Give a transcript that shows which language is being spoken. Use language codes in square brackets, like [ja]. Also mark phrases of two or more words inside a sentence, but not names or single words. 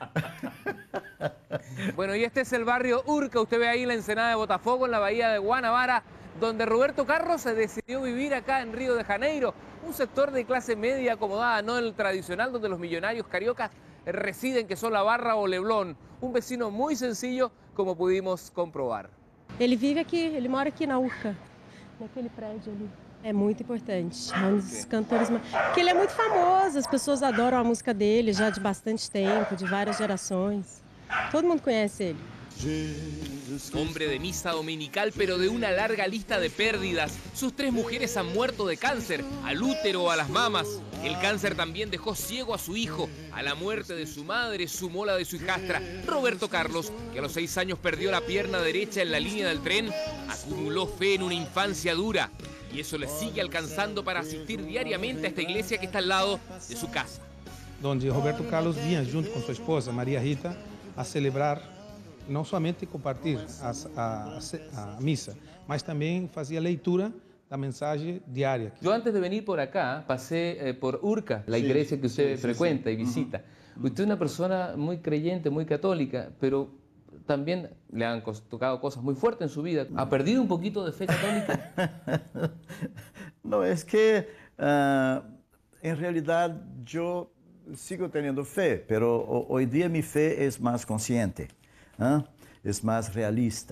[es] Bueno, y este es el barrio Urca, usted ve ahí la ensenada de Botafogo, en la bahía de Guanabara, donde Roberto Carlos se decidió vivir acá en Río de Janeiro, un sector de clase media acomodada, no el tradicional donde los millonarios cariocas residen, que son la Barra o Leblon, un vecino muy sencillo, como pudimos comprobar. [pt] Ele vive aqui, ele mora aqui na Urca, naquele prédio ali. É muito importante, é um dos cantores, porque ele é muito famoso, as pessoas adoram a música dele já de bastante tempo, de várias gerações. Todo mundo conhece ele. [es] Hombre de misa dominical, pero de una larga lista de pérdidas. Sus 3 mujeres han muerto de cáncer, al útero o a las mamas. El cáncer también dejó ciego a su hijo. A la muerte de su madre sumó la de su hijastra. Roberto Carlos, que a los 6 años perdió la pierna derecha en la línea del tren, acumuló fe en una infancia dura. Y eso le sigue alcanzando para asistir diariamente a esta iglesia que está al lado de su casa. [pt] Donde Roberto Carlos vinha junto com sua esposa, Maria Rita, a celebrar, não somente compartilhar a missa, mas também fazia leitura da mensagem diária. [es] Yo antes de venir por acá pasé por Urca, la iglesia que usted frecuenta y visita. Usted es una persona muy creyente, muy católica, pero también le han tocado cosas muy fuertes en su vida. ¿Ha perdido un poquito de fe católica? No, es que en realidad yo sigo teniendo fe, pero hoy día mi fe es más consciente, es más realista.